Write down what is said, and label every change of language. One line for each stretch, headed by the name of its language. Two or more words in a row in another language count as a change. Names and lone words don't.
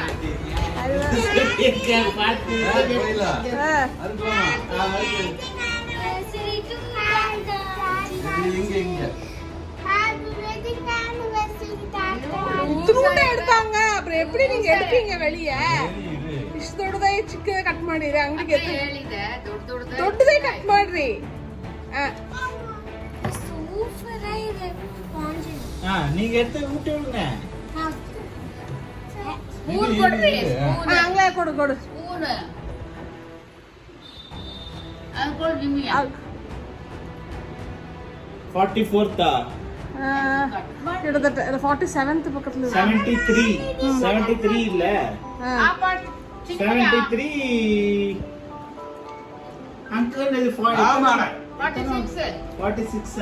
Tamil: எடுத்தாங்க அப்புறம் எப்படி நீங்க எடுப்பீங்க வெளியே
Kannada: ಇಷ್ಟೊಡ್ಡದೇ ಚಿಕ್ಕದೇ ಕಟ್ ಮಾಡಿರಿ ಅಂಗಡಿಗೆ ದೊಡ್ಡದೇ ಕಟ್ ಮಾಡ್ರಿ.
Tamil: நீங்க எடுத்து ஊட்டி விடுங்க.
Kannada: ஸ்பூன் ಕೊಡ್ರಿ. ಅಂಗಲೇ ಕೊಡು ಕೊಡು ಸ್ಪೂನ್. ಅಂಕಲ್ ನಿಮಗೆ 44th
Tamil: கிட்டத்தட்ட 47th பக்கத்துல 73 இல்ல 73 அங்கிள் இது 46